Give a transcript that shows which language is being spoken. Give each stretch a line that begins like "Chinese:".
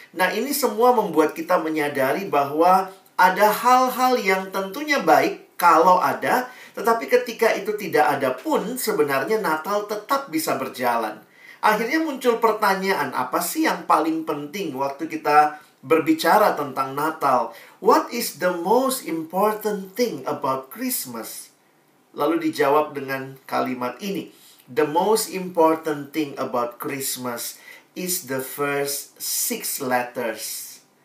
Indonesian: Nah, ini semua membuat kita menyadari bahwa ada hal-hal yang tentunya baik kalau ada, tetapi ketika itu tidak ada pun sebenarnya Natal tetap bisa berjalan. Akhirnya muncul pertanyaan, apa sih yang paling penting waktu kita berbicara tentang Natal?
English: What is the most important thing about Christmas?
Indonesian: Lalu dijawab dengan kalimat ini.
English: The most important thing about Christmas is the first 6 letters.